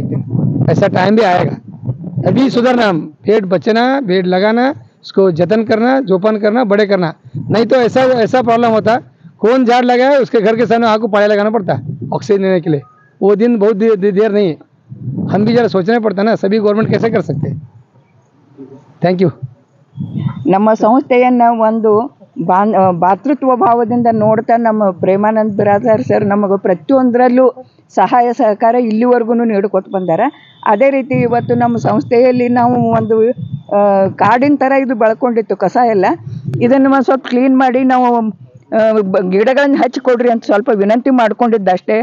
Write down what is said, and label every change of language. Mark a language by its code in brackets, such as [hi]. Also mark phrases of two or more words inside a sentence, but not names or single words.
[hi] एक दिन ऐसा टाइम भी आएगा, अभी सुधरना, पेड़ बचना, पेड़ लगाना, उसको जतन करना, जोपान करना, बड़े करना, नहीं तो ऐसा प्रॉब्लम होता, कौन झाड़ लगाए उसके घर के सामने आपको पाले लगाना पड़ता है ऑक्सीजन लेने के लिए। वो दिन बहुत देर नहीं है, हम भी जरा सोचना पड़ता ना, सभी गवर्नमेंट कैसे कर सकते हैं। [en] thank you. [kn] ನಮ್ಮ ಸಂಸ್ಥೆಯನ್ನು ಒಂದು ಭಾತೃತ್ವ ಭಾವದಿಂದ ನೋಡ್ತಾ ನಮ್ಮ ಪ್ರೇಮಾನಂದ್ ಬಿರಾದಾರ್ ಸರ್ ನಮಗೆ ಪ್ರತಿಯೊಂದರಲ್ಲೂ ಸಹಾಯ ಸಹಕಾರ ಇಲ್ಲಿವರೆಗೂ ನೀಡ್ಕೊತ ಬಂದಾರ. ಅದೇ ರೀತಿ ಇವತ್ತು ನಮ್ಮ ಸಂಸ್ಥೆಯಲ್ಲಿ ನಾವು ಒಂದು ಕಾಡಿನ ಥರ ಇದು ಬೆಳ್ಕೊಂಡಿತ್ತು ಕಸ ಎಲ್ಲ, ಇದನ್ನು ಸ್ವಲ್ಪ ಕ್ಲೀನ್ ಮಾಡಿ ನಾವು ಗಿಡಗಳನ್ನು ಹಚ್ಚಿಕೊಡ್ರಿ ಅಂತ ಸ್ವಲ್ಪ ವಿನಂತಿ ಮಾಡ್ಕೊಂಡಿದ್ದಷ್ಟೇ.